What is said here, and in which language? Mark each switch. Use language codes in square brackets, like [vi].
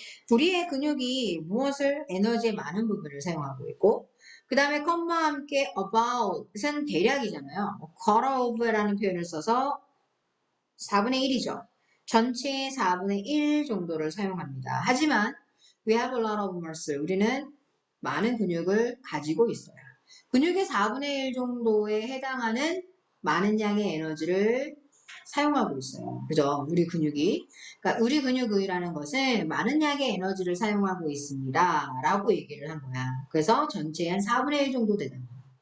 [ko] 우리의 근육이 무엇을 에너지의 많은 부분을 사용하고 있고 그 다음에 컴마와 함께 about은 대략이잖아요. quarter of라는 표현을 써서 4분의 1이죠. 전체의 4분의 1 정도를 사용합니다. 하지만 [en] we have a lot of muscle. [ko] 우리는 많은 근육을 가지고 있어요. 근육의 4분의 1 정도에 해당하는 많은 양의 에너지를 사용하고 있어요. 그죠? 우리 근육이. 그러니까 우리 근육이라는 것은 많은 양의 에너지를 사용하고 있습니다. 라고 얘기를 한 거야. 그래서 전체의 한 4분의 1 정도 되는 거야.